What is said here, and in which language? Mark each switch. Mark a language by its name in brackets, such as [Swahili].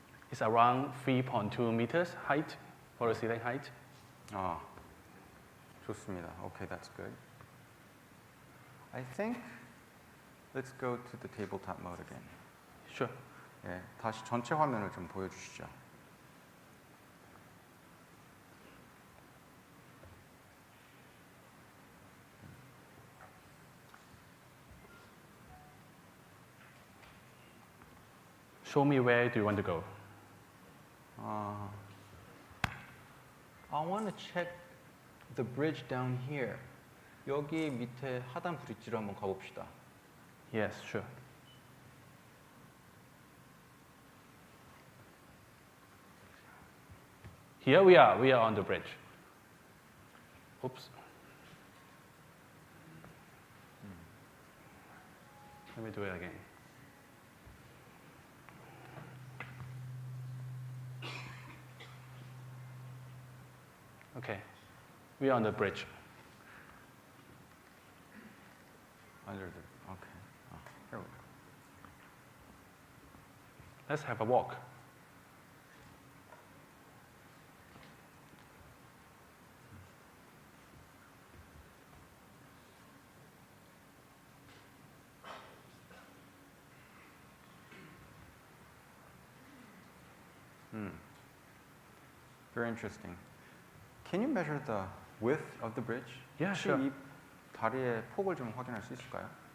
[English] It's around 3.2 meters height for the ceiling height. [Korean] 아, 좋습니다. [English] Okay, that's good. I think let's go to the tabletop mode again. Sure. [Korean] 예, 다시 전체 화면을 좀 보여주시죠. [English] Show me where do you want to go? I want to check the bridge down here. [Korean] 여기 밑에 하단 브릿지로 한번 가봅시다. [English] Yes, sure. Here we are on the bridge. Oops. Let me do it again. Okay, we are on the bridge. Under the okay. Here we go. Let's have a walk. Very interesting. Can you measure the width of the bridge? Yeah, [Korean] 혹시 [English] sure. [Korean] 이 다리의 폭을 좀 확인할 수 있을까요?